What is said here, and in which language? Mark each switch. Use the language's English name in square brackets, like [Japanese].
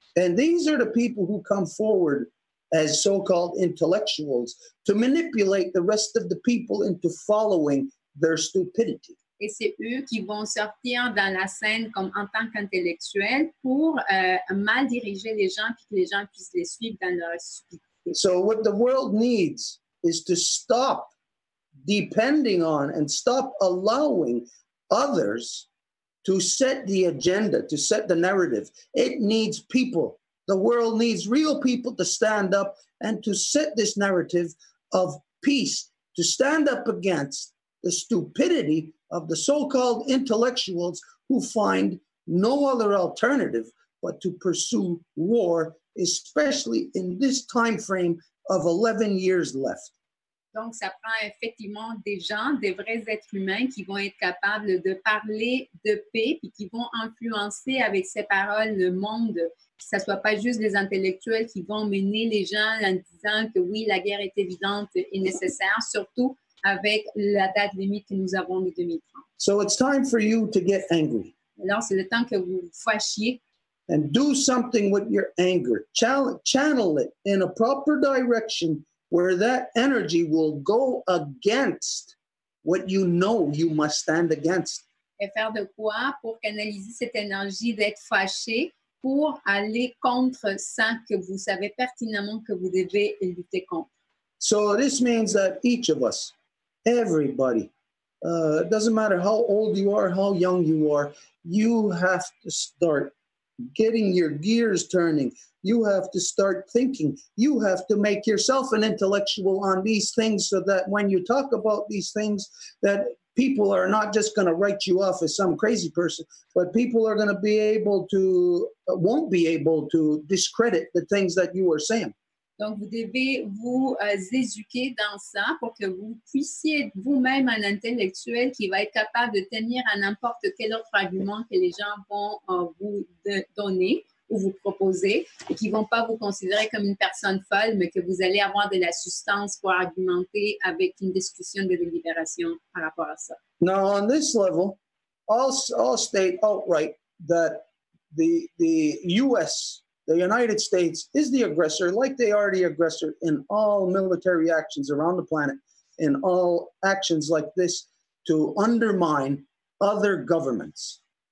[English] And these are the people who come forward as so-called intellectuals to manipulate the rest of the people into following their stupidity. [French] Et c'est eux qui vont sortir dans la scène comme en tant qu'intellectuels pour mal diriger les gens puis que les gens puissent les suivre dans leur stupidité. [English] So what the world needs is to stop depending on and stop allowing others to set the agenda, to set the narrative. It needs people. The world needs real people to stand up and to set this narrative of peace, to stand up against the stupidity of the so-called intellectuals who find no other alternative but to pursue war, especially in this time frame of 11 years left. [French] Donc, ça prend effectivement des gens, des vrais êtres humains qui vont être capables de parler de paix puis qui vont influencer avec ces paroles le monde. Que ce ne soit pas juste des intellectuels qui vont mener les gens en disant que oui, la guerre est évidente et nécessaire, surtout avec la date limite que nous avons de 2030. [English] So it's time for you to get angry. [French] Alors, c'est le temps que vous vous fâchiez. [English] And do something with your anger. Channel it in a proper direction where that energy will go against what you know you must stand against. [French] Et faire de quoi pour canaliser cette énergie d'être fâché pour aller contre ça que vous savez pertinemment que vous devez lutter contre. [English] So this means that each of us, everybody, it doesn't matter how old you are, how young you are, you have to start getting your gears turning. You have to start thinking. You have to make yourself an intellectual on these things so that when you talk about these things, that people are not just going to write you off as some crazy person, but people are going to be able to, won't be able to discredit the things that you are saying. [French] Donc, vous devez vous éduquer dans ça pour que vous puissiez être vous-même un intellectuel qui va être capable de tenir à n'importe quel autre argument que les gens vont vous donner ou vous proposer et qui ne vont pas vous considérer comme une personne folle, mais que vous allez avoir de la substance pour argumenter avec une discussion de délibération par rapport à ça. [English] Now, on this level, I'll state outright that the U.S., the United States, is the aggressor, like they are the aggressor in all military actions around the planet, in all actions like this to undermine other governments.